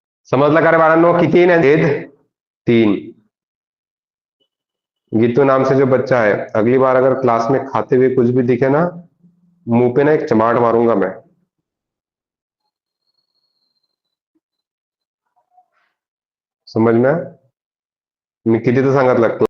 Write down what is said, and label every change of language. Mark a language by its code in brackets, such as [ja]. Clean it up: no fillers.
[mr] समजलं का रे बाळांनो? किती ना छेद 3। [hi] गीतू नाम से जो बच्चा है, अगली बार अगर क्लास में खाते हुए कुछ भी दिखे ना, मुंह पे ना एक चमाट मारूंगा मैं। समझ में? [mr] मी किती तर सांगितलं